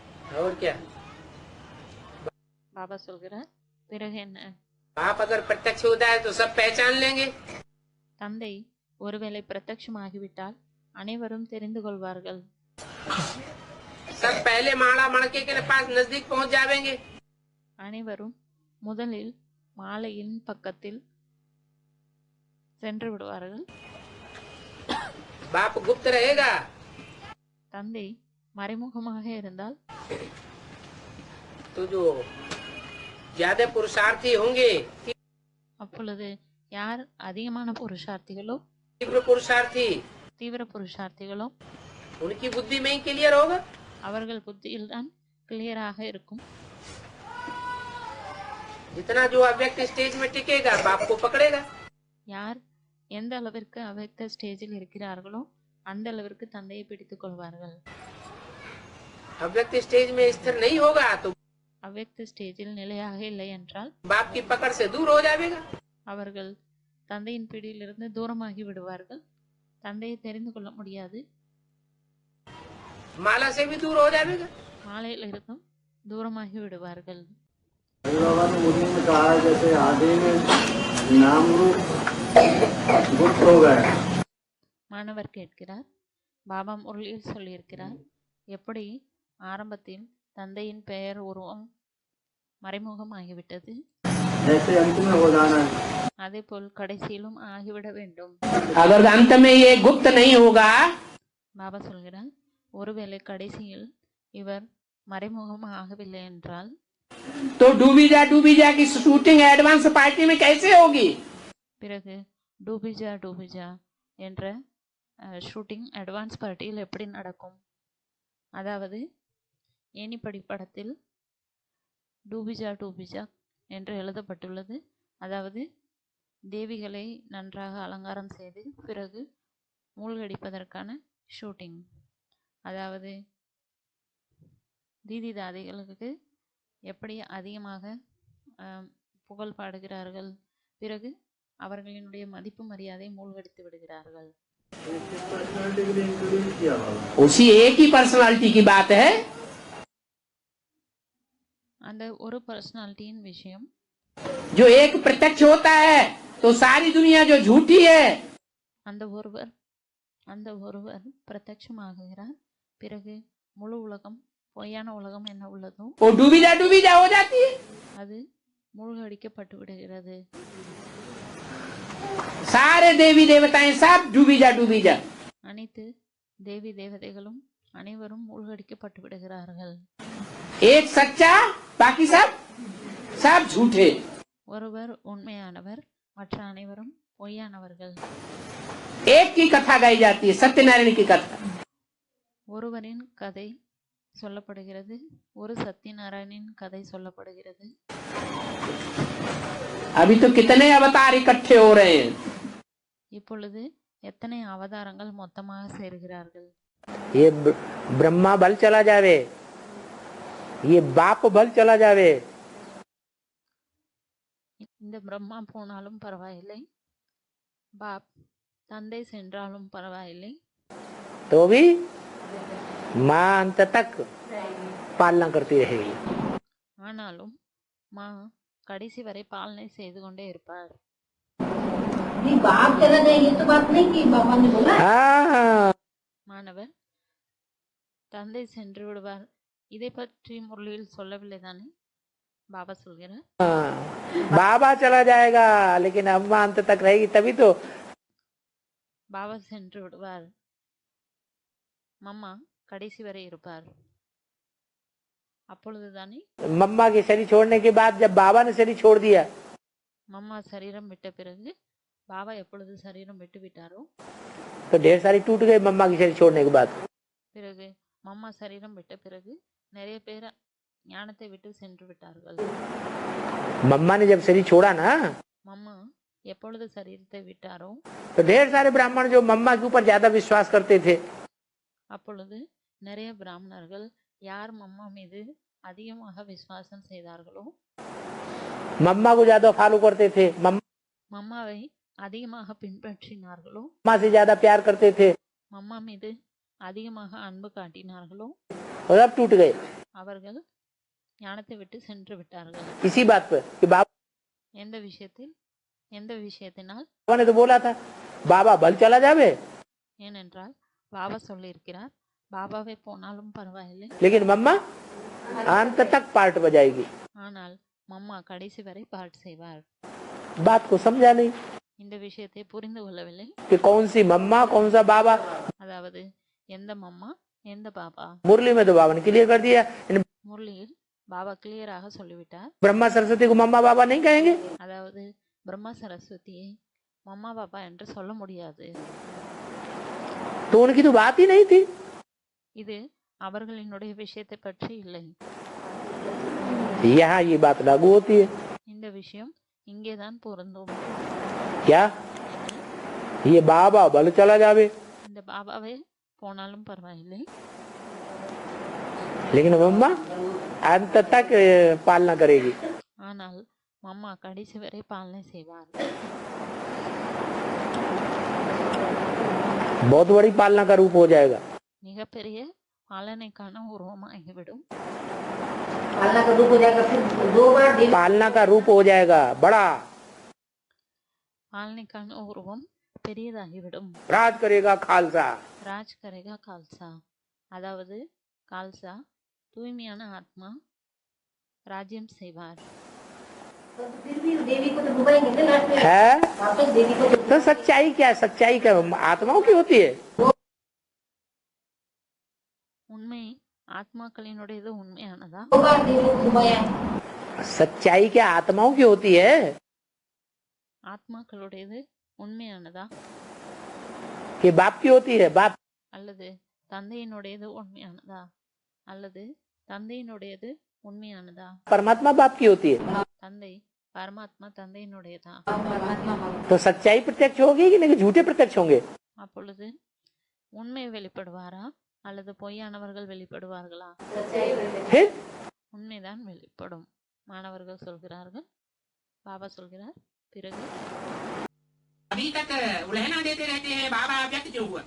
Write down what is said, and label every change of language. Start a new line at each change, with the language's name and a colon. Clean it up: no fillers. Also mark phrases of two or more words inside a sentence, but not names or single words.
Hindi: और क्या
Tamil: பாபா சொல்கிறார், பிறகு என்ன?
Hindi: बाप अगर प्रत्यक्ष होता है तो सब पहचान लेंगे।
Tamil: தந்தை ஒருவேளை பிரத்யட்சமாகிவிட்டால் அனைவரும் தெரிந்து கொள்வார்கள்.
Hindi: सब पहले माला मणके के पास नजदीक पहुंच जाएंगे।
Tamil: அனைவரும் முதலில் மாலையின் பக்கத்தில் சென்று விடுவார்கள்.
Hindi: बाप गुप्त रहेगा
Tamil: தந்தை மறைமுகமாக இருந்தால்
Hindi: तो जो ज्यादा पुरुषार्थी होंगे,
Tamil: அப்பொழுது யார் அதிகமான புருஷார்த்திகளோ,
Hindi: तीव्र पुरुषार्थी,
Tamil: தீவிர புருஷார்த்திகளோ,
Hindi: उनकी बुद्धि में ही क्लियर होगा।
Tamil: அவர்கள் புத்தியில் தான் கிளியராக இருக்கும்.
Hindi: जितना जो अव्यक्त स्टेज में टिकेगा बाप को पकड़ेगा।
Tamil: யார் எந்த அளவிற்கு அவ்வக்த ஸ்டேஜில் இருக்கிறார்களோ அந்த அளவிற்கு தந்தையை பிடித்துக் கொள்வார்கள்.
Hindi: अव्यक्त स्टेज में स्थिर नहीं होगा तो
Tamil: அவ்வக்த ஸ்டேஜில் நிலையாக இல்லை என்றால்
Hindi: बाप की पकड़ से दूर हो जाएगा।
Tamil: அவர்கள் தந்தையின் பிடியிலிருந்து தூரமாகி விடுவார்கள். தந்தையை தெரிந்து கொள்ள முடியாது.
Hindi: माला से भी दूर हो जाएगा।
Tamil: மாலையில் இருந்தும் தூரமாகி விடுவார்கள்.
Hindi: जैसे आदि में नाम रूप गुप्त हो गए।
Tamil: மாணவர் கேட்கிறார், பாபா முரளியில் சொல்லியிருக்கிறார், எப்படி ஆரம்பத்தில் தந்தையின் பெயர் உருவம் மறைமுகமாகிவிட்டது,
Hindi: जैसे अंत में हो जाना है।
Tamil: அதே போல் கடைசியிலும் ஆகிவிட வேண்டும்.
Hindi: अगर अंत में ये गुप्त नहीं होगा
Tamil: பாபா சொல்கிறார், ஒருவேளை கடைசியில் இவர் மறைமுகமாக ஆகவில்லை என்றால்
Hindi: तो डूबी जा की
English: shooting advance party
Hindi: में कैसे होगी।
Tamil: பிறகு டூபிஜா என்ற
English: shooting advance partyil
Tamil: எப்படி நடக்கும்? அதாவது ஏணிப்படி படத்தில் டூபிஜா என்று எழுதப்பட்டுள்ளது. அதாவது தேவிகளை நன்றாக அலங்காரம் செய்து பிறகு மூழ்கடிப்பதற்கான ஷூட்டிங். அதாவது தீதி தாதிகளுக்கு எப்படி அதிகமாக புகழ் பாடுகிறார்கள், பிறகு அவர்களினுடைய மதிப்பு மரியாதை மூழ்கடித்து விடுகிறார்கள்.
Hindi: उसी एक ही पर्सनालिटी की बात है।
Tamil: அந்த ஒரு பர்சனாலிட்டியின் விஷயம்.
Hindi: जो एक प्रत्यक्ष होता है तो सारी दुनिया जो झूठी है,
Tamil: அந்த ஒருவர் பிரத்யட்சமாகிறார். பிறகு முழு உலகம் பொய்யான உலகம் என்ன உள்ளதோ
Hindi: वो डूबी जा हो जाती है।
Tamil: அது மூழ்கடிக்கப்பட்டு விடுகிறது.
Hindi: सारे देवी देवताएं सब डूबी जा।
Tamil: அனைத்து தேவி தேவதைகளும் அனைவரும் மூழ்கடிக்கப்பட்டு விடுகிறார்கள்.
Hindi: एक सच्चा बाकी सब झूठे।
Tamil: ஒருவர் உண்மையானவர், மற்ற அனைவரும் பொய்யானவர்கள்.
Hindi: एक की कथा गाई जाती है, सत्यनारायण की कथा।
Tamil: ஒருவரின் கதை சொல்லப்படுகிறது, ஒரு சத்யநாராயணின் கதை சொல்லப்படுகிறது.
Hindi: अभी तो कितने अवतार इकट्ठे हो रहे हैं।
Tamil: இப்பொழுது எத்தனை அவதாரங்கள் மொத்தமாக சேர்கிறார்கள்.
Hindi: ये ब्रह्मा बल चला जावे, ये बाप बल चला जावे,
Tamil: இந்த பிரம்மா போனாலும் பரவாயில்லை, பாப் தந்தை சென்றாலும் பரவாயில்லை,
Hindi: तो भी माँ अंत तक पालना करती रहेगी।
Tamil: ஆனாலும் மா கடைசி வரை பாலனை செய்து கொண்டே இருப்பார்.
Hindi: बाप चला जाएगी तो बात नहीं की बाबा ने बोला। हाँ,
Tamil: மாணவர், தந்தை சென்று விடுவார், இதை பற்றி முரளியில் சொல்லவில்லை தானே? பாபா சொல்கிறார்,
Hindi: बाबा चला जाएगा लेकिन अम्मा अंत तक रहेगी, तभी तो
Tamil: பாபா சென்று விடுவார், மம்மா கடைசி வரை இருப்பார். அப்பொழுதுதானே
Hindi: मम्मा के शरीर छोड़ने के बाद जब बाबा ने शरीर छोड़ दिया
Tamil: மம்மா சரீரம் விட்ட பிறகு, பாபா எப்பொழுது சரீரம் விட்டு விட்டாரோ
Hindi: तो ढेर सारी टूट गई। मम्मा की शरीर छोड़ने के बाद
Tamil: பிறகு மம்மா சரீரம் விட்ட பிறகு நிறைய பேர் ஞானத்தை விட்டு சென்று விட்டார்கள்.
Hindi: मम्मा ने जब शरीर छोड़ा ना
Tamil: மம்மா எப்பொழுது சரீரத்தை விட்டாரோ
Hindi: तो ढेर सारे ब्राह्मण जो मम्मा के ऊपर ज्यादा विश्वास करते थे,
Tamil: அப்பொழுது நிறைய பிராமணர்கள் யார் மம்மா மீது அதிகமாக விசுவாசம் செய்தார்களோ,
Hindi: मम्मा को ज्यादा फॉलो करते थे,
Tamil: மம்மாவை அதிகமாக பின்பற்றினார்களோ,
Hindi: मम्मा से ज्यादा प्यार करते थे,
Tamil: மம்மா மீது அதிகமாக அன்பு காட்டினார்களோ,
Hindi: और अब टूट गए।
Tamil: அவர்கள் ஞானத்தை விட்டு சென்று விட்டார்கள்.
Hindi: इसी बात पर कि बाबा
Tamil: எந்த விஷயத்தினால்?
Hindi: ने तो बोला था बाबा भल चला जावे,
Tamil: ஏனென்றால் பாபா சொல்லியிருக்கிறார், பாபாவே போனாலும் பரவாயில்லை,
Hindi: लेकिन मम्मा अंत तक पार्ट बजाएगी.
Tamil: ஆனால் மம்மா கடைசி வரை பாட்டு செய்வார்.
Hindi: बात को समझा नहीं
Tamil: இந்த விஷயத்தை புரிந்து கொள்ளவில்லை.
Hindi: कि कौन सी मम्मा कौन सा बाबा.
Tamil: அதாவது எந்த மம்மா எந்த பாபா.
Hindi: मुरली में तो बाबा ने क्लियर कर दिया,
Tamil: முரளியில் பாபா கிளியராக சொல்லிவிட்டார்.
Hindi: ब्रह्मा सरस्वती को मम्मा बाबा नहीं कहेंगे.
Tamil: அதாவது பிரம்மா சரஸ்வதியை மம்மா பாபா என்று சொல்ல முடியாது.
Hindi: तो उनकी तो बात ही नहीं थी.
Tamil: இது அவர்களினுடைய விஷயத்தை பற்றி இல்லை.
Hindi: यहाँ ये बात लागू होती है.
Tamil: இந்த விஷயம் இங்கேதான் பொருந்தும்.
Hindi: क्या ये बाबा भल चला जावे,
Tamil: இந்த பாபாவே போனாலும் பரவாயில்லை,
Hindi: लेकिन मम्मा अंत तक पालना करेगी.
Tamil: ஆனால் மம்மா கடைசி வரை பாலனை செய்வார்.
Hindi: बहुत बड़ी पालना का रूप हो जाएगा.
Tamil: மிகப்பெரிய பாலனைக்கான உருவமாகிவிடும்.
Hindi: पालना का रूप हो जाएगा, फिर 2 बार देवी पालना का रूप हो जाएगा बड़ा,
Tamil: பாலனைக்கான உருவம் பெரியதாகிவிடும்.
Hindi: राज करेगा खालसा. राज करेगा खालसा,
Tamil: அதாவது கால்சா தூய்மையான ஆத்மா ராஜ்யம் செய்வார்.
Hindi: फिर भी देवी को तो डुबाएंगे ना लास्ट में, है वापस देवी को तो सच्चाई क्या, सच्चाई क्या आत्माओं की होती है.
Tamil: உண்மை ஆத்மாக்களினுடையது உண்மையானதா?
Hindi: 2 बार देवी को डुबाया. सच्चाई क्या आत्माओं की होती है.
Tamil: ஆத்மாக்களுடையது உண்மையானதா
Hindi: कि बाप की होती है. बाप
Tamil: அல்லது தந்தையினுடையது உண்மையானதா? அல்லது தந்தையினுடையது உண்மையானதா?
Hindi: परमात्मा बाप की होती है.
Tamil: தந்தை பரமாத்மா தந்தையினுடையதா?
Hindi: तो सच्चाई प्रत्यक्ष होगी कि नहीं, झूठे प्रत्यक्ष होंगे.
Tamil: அப்பொழுது உண்மை வெளிப்படுவாரா அல்லது பொய்யானவர்கள் வெளிப்படுவார்களா?
Hindi: फिर
Tamil: உண்மைதான் வெளிப்படும். மாணவர்கள் சொல்கிறார்கள், பாபா சொல்கிறார், பிறகு
Hindi: अभी तक उलहना देते रहते हैं बाबा व्यक्त क्यों हुआ.